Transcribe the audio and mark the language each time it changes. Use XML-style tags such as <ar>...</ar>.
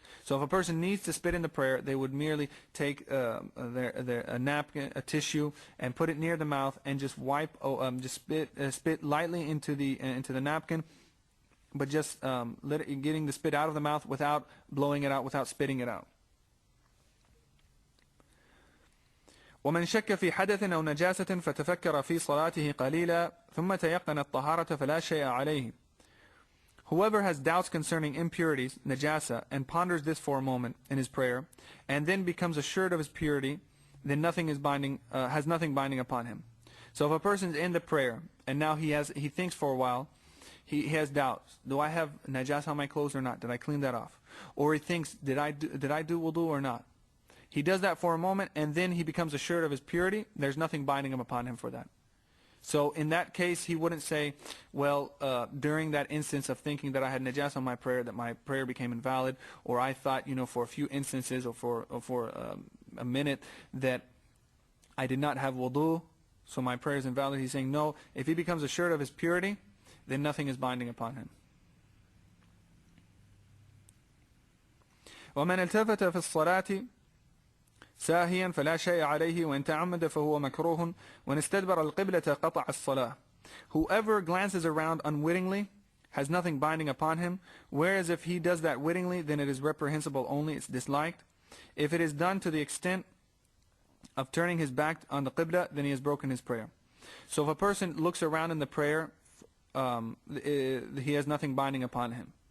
<en>So if a person needs to spit in the prayer, they would merely take a napkin, a tissue, and put it near the mouth and just wipe, just spit lightly into the napkin, but just getting the spit out of the mouth without blowing it out, without spitting it out.</en> <ar>ومن شك في حدث أو نجاسة فتفكر في صلاته قليلا ثم تيقن الطهارة فلا شيء عليه.</ar> <en>Whoever has doubts concerning impurities, najasa, and ponders this for a moment in his prayer, and then becomes assured of his purity, then nothing is has nothing binding upon him. So if a person's in the prayer and now he thinks for a while, he has doubts. Do I have najasa on my clothes or not? Did I clean that off? Or he thinks, did I do wudu or not? He does that for a moment, and then he becomes assured of his purity. There's nothing binding upon him for that. So in that case, he wouldn't say, well, during that instance of thinking that I had najas on my prayer, that my prayer became invalid, or I thought, for a few instances or for a minute that I did not have wudu, so my prayer is invalid. He's saying, no, if he becomes assured of his purity, then nothing is binding upon him.</en> <ar>وَمَنْ الْتَفَتَ فِي الصَّلَاةِ ساهيا فلا شيء عليه وإن تعمد فهو مكروه وإن استدبر القبلة قطع الصلاة.</ar> <en>Whoever glances around unwittingly has nothing binding upon him, whereas if he does that wittingly, then it is reprehensible only, it's disliked. If it is done to the extent of turning his back on the qibla, then he has broken his prayer. So if a person looks around in the prayer, he has nothing binding upon him.</en>